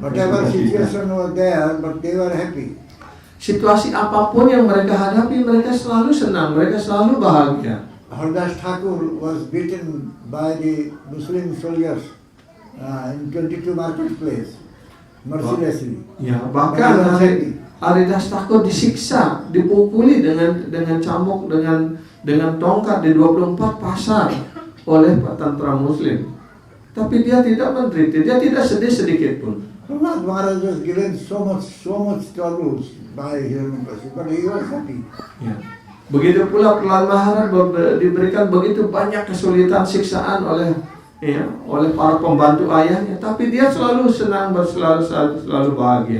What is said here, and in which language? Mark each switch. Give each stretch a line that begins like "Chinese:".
English: Whatever situation was there, but they were happy.
Indonesian: Situasi apapun yang mereka hadapi, mereka selalu senang, mereka selalu bahagia.
English: Haridas Thakur was beaten by the Muslim soldiers in 22 marketplace, mercilessly.
Indonesian: Ya, bahkan Haridas Thakur disiksa, dipukuli dengan cambuk, dengan tongkat di 24 pasar oleh tentara Muslim. Tapi dia tidak menderita, dia tidak sedih sedikit pun.
English: Prahlad Maharaj was given so much troubles by Hiranyakashipu, but he was happy.
Indonesian: Ya. Begitu pula Prahlad Maharaj diberikan begitu banyak kesulitan, siksaan oleh para pembantu ayahnya, tapi dia selalu senang, selalu bahagia.